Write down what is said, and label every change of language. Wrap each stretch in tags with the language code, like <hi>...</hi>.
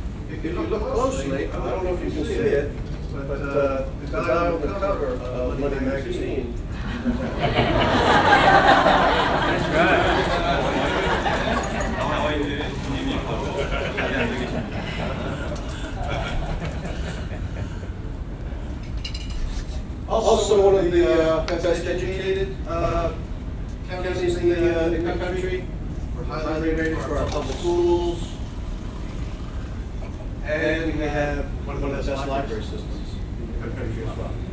<en>If you look closely, I don't know if you can see it, but the guy on the cover of Money magazine. That's right.</en> <ko>나와 있는 본인이 자리 앉아 계십니다.</ko> <en>Also one of the best educated counties in the country. We're highly rated for our public schools. And we have one of the best library systems in the country as well.</en>